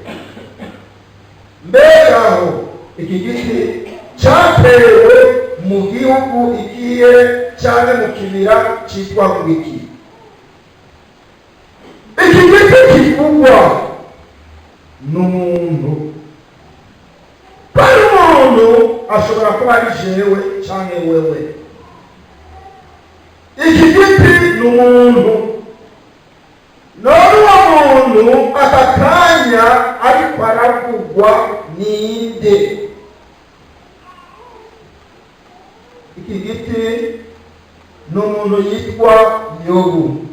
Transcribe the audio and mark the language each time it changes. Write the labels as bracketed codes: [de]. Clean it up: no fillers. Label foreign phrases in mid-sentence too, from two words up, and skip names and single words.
[rn] Mbega aho iki giti cyatewe mu gihugu igiye cyane mu kibira cyitwa ngwiki? Iki giti kivugwa n'umuntu, kandi umuntu ashobora kuba ari jewe cyangwa wewe. Iki giti n'umuntu, none uwo muntu aka kanya ariko aravugwa ninde? Iki giti n'umuntu yitwa Yobu.